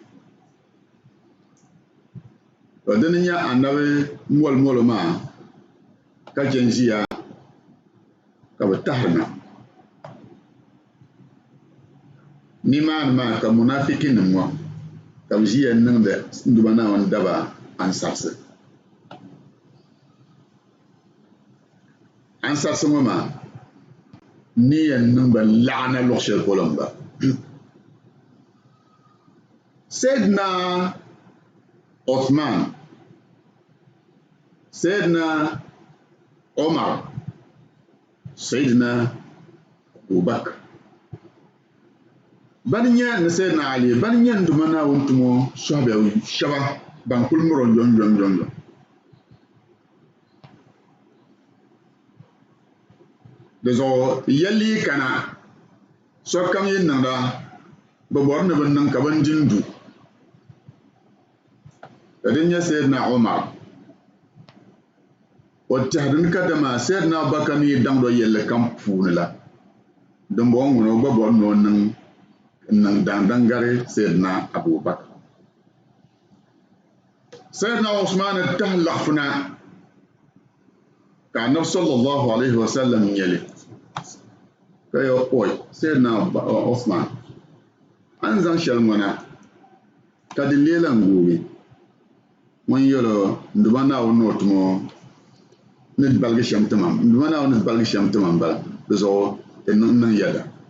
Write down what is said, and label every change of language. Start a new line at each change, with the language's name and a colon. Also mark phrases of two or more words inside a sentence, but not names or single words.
Dagbani: to dini nyɛ annabi mɔli maa ka chen ʒiya ka bi tahiri na nimaani maa ka munafikinim ŋɔ ka bi ʒiya niŋdi nduma Naawuni daba ansarisi ŋɔ maa ni yɛn niŋ ba laɣina luɣu shɛli polo n ba Sayyidina Uthman Sayyidina Umar Sayyidina Abubakar bani nyɛ ni Sayyidina Ali bani nyɛ nduma Naawuni tumo sɔhabiya shɛba ban kuli miri o yɔnyɔnyɔnyɔ di zuɣu yɛlii kana sokam yi niŋda bi bɔri ni bi niŋ ka bin dindu ka din nyɛ Sayyidina Umar o tɛhidimi ka dama Sayyidina Abubakar ni yi daŋdi o yɛlli kam puuni la dimbɔŋɔ ŋuni o gba bɔri ni o niŋ daandangari Sayyidina Abubakar Sayyidina Usman tahi laɣifuna ka Annabi
Arabic: صلى الله عليه وسلم
Dagbani: nyɛli ka yɛ oi Sayyidina Usman an zaŋ shɛli ŋɔna ka di leela n googi ŋun yɛli nduma Naawuni ni o tumo ni balgi shɛm timam nduma Naawuni ni balgi shɛm timam bala di zuɣu di niŋ yɛda